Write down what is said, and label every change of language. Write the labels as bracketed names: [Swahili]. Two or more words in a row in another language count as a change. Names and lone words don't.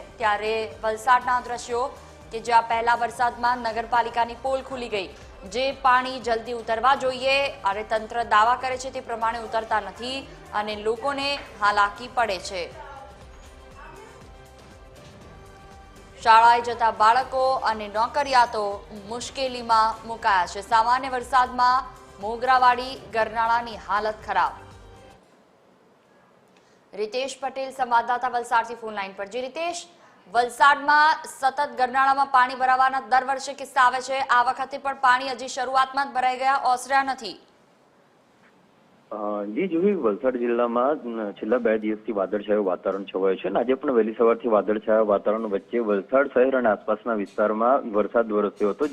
[Gujarati] ત્યારે વલસાડના દ્રશ્યો કે જ્યાં પહેલા વરસાદમાં નગરપાલિકાની પોલ ખુલી ગઈ, જે પાણી જલ્દી ઉતરવા જોઈએ અને તંત્ર દાવા કરે છે તે પ્રમાણે ઉતરતા નથી અને લોકોને હાલાકી પડે છે। શાળાએ જતા બાળકો અને નોકરિયાતો મુશ્કેલીમાં મુકાયા છે। સામાન્ય વરસાદમાં મોગરાવાડી ગરનાળાની હાલત ખરાબ। રિતેશ પટેલ સંવાદદાતા વલસાડ ફોન લાઇન પર। जी रितेश, वलसाडમાં સતત ગરનાળામાં પાણી ભરાવાના દર વર્ષે કિસ્સા આવે છે, આ વખતે પણ પાણી હજી શરૂઆતમાં જ ભરાઈ ગયા, ઓસર્યા નથી। જી જોઈ, વલસાડ જિલ્લામાં છેલ્લા 2 દિવસથી વાદળછાયું વાતાવરણ છવાયું છે અને આજે પણ વહેલી સવારથી વાદળછાયા વાતાવરણ વચ્ચે વલસાડ શહેર અને આસપાસના વિસ્તારમાં વરસાદ વરસ્યો હતો।